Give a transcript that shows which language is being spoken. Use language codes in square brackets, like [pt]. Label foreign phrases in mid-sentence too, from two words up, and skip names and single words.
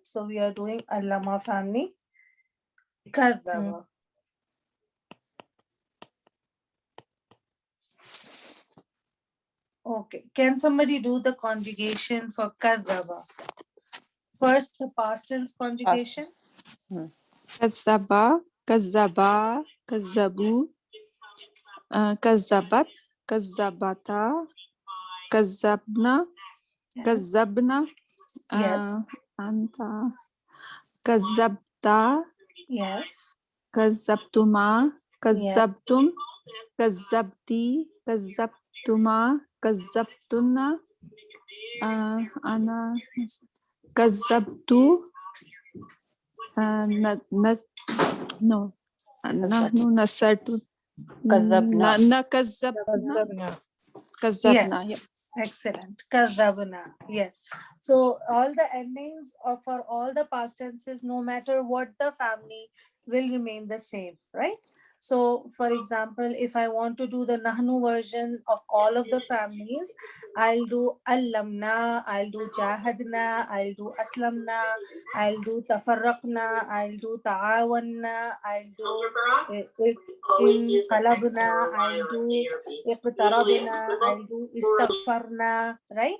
[en] So we are doing Allama family. Kadhaba. Okay. Can somebody do the conjugation for kadhaba? First, the past tense conjugation. [ar] كذّب كذّبا كذّبوا كذّبت كذّبتا كذّبن كذّبن, [en] Yes. [ar] أنت كذّبت, [en] Yes. [ar] كذّبتما كذّبتم كذّبتِ كذّبتما كذّبتنّ أنا كذّبتُ, no, نحن نسرت كذبنا. كذبنا Kazabna. Yeah. [en] Yes, excellent. Kazabna. Yes. So all the endings of for all the past tenses, no matter what the family, will remain the same, right? So, for example, if I want to do the Nahnu version of all of the families, I'll do Allamna, I'll do Jahadna, I'll do Aslamna, I'll do Tafarraqna, I'll do Ta'awanna, I'll do in Qalabna, I'll do Iqtarabna, I'll do Istaghfarna, right?